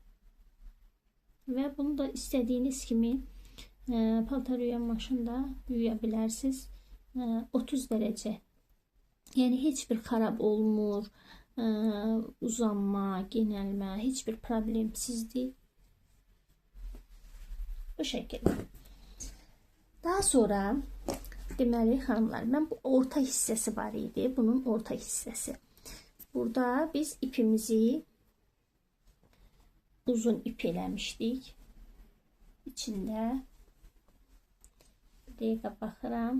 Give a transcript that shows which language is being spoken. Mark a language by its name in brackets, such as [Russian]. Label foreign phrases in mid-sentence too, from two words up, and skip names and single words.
[Turkish] Ve bunu da istediğiniz gibi [Azerbaijani] paltar yuyan maşında [Turkish] yuyabilirsiniz. 30 derece. Yani hiçbir [Azerbaijani] xarab olmur. [Turkish] uzanma, genelme hiçbir problemsizdir. Bu şekilde. [Azerbaijani] Daha sonra deməli xanımlar, mən bu orta hissəsi var idi. Bunun orta hissəsi. Burada biz ipimizi uzun ip eləmişdik. İçində bir dəqiqə baxıram.